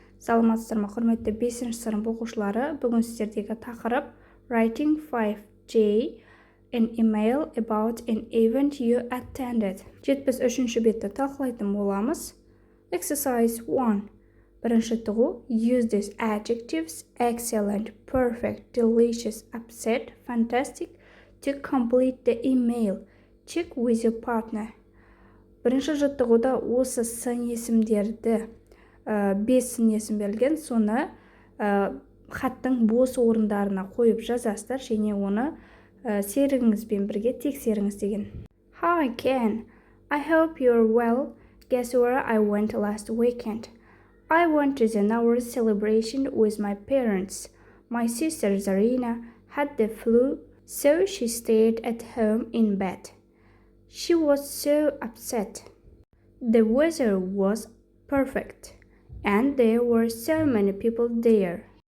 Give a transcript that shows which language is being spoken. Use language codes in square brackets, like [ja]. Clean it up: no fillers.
[kk] Саламатсыздар ма, құрметті 5-ші сынып оқушылары. Бүгін сіздердегі тақырып [en] Writing 5J an email about an event you attended. [kk] 73-ші бетті талқылайтын боламыз. [en] Exercise 1. [kk] Бірінші тұғу. [en] Use these adjectives excellent, perfect, delicious, upset, fantastic to complete the email. Check with your partner. [kk] Бірінші жаттығуда осы сын есімдерді 5 сын есім берілген, соны хаттың бос орындарына қойып жазасыздар және оны серігіңізбен бірге тексеріңіз деген. [en] Hi Ken, I hope you're well. Guess where I went last weekend? I went to the Nowruz celebration with my parents. My sister Zarina had the flu, so she stayed at home in bed. She was so upset. The weather was perfect, and there were so many people there.